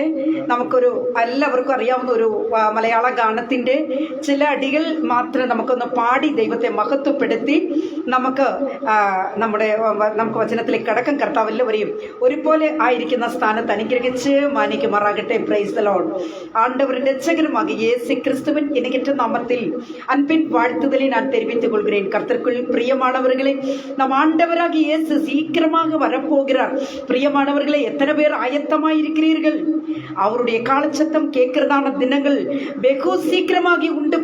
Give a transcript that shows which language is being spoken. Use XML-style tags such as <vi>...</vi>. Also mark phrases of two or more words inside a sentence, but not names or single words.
<ml>നമുക്കൊരു എല്ലാവർക്കും അറിയാവുന്ന ഒരു മലയാള ഗാനത്തിൻ്റെ ചില അടികൾ മാത്രം നമുക്കൊന്ന് പാടി ദൈവത്തെ മഹത്വപ്പെടുത്തി നമുക്ക് വചനത്തിലേക്ക് കടക്കം. കർത്താവ് എല്ലാവരെയും ഒരുപോലെ ആയിരിക്കുന്ന സ്ഥാനത്ത് അനുഗ്രഹിച്ച് മാനിക്കുമാറാകട്ടെ.</ml> <en>Praise the Lord.</en> <ta>ஆண்டவரின் இரட்சகருமாகிய இயேசு கிறிஸ்துவின் இணையற்ற நாமத்தில் அன்பின் வாழ்த்துதலை நான் தெரிவித்துக் கொள்கிறேன். கர்த்தருக்குள் பிரியமானவர்களே, நம் ஆண்டவராகிய இயேசு சீக்கிரமாக வரப்போகிறார். பிரியமானவர்களே, எத்தனை பேர் ஆயத்தமாயிருக்கிறீர்கள்? அவருடைய காலச்சத்தம் கேட்கிறதான தினங்கள் வெகு சீக்கிரமாகி உண்டு.</ta>